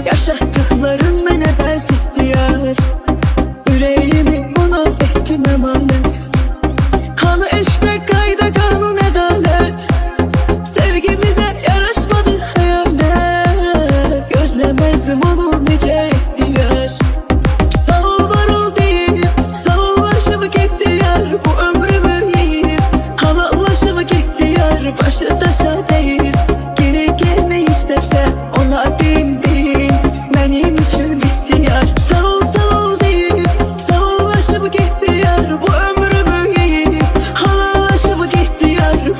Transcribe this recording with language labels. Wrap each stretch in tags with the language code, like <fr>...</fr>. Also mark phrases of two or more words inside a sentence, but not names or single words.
<az>Yaşatdıqlarım mənə bəs ihtiyac, ürəyimi ona etdim əmanət. Hanı eşdə qayda qanun ədalət, sevgimizə yaraşmadı xəyalət. Gözləməzdim onu necə ehtiyac.</az> <tr>Sağ ol var ol deyip sağollaşıp gitti yar, bu ömrümü yiyip halallaşıp gitti yar. Başı taşa deyip geri gelmeyi istese ona deyin deyin benim için bitti yar. Sağ ol deyip sağollaşıp gitti yar, bu ömrümü yiyip halallaşıp gitti yar.</tr>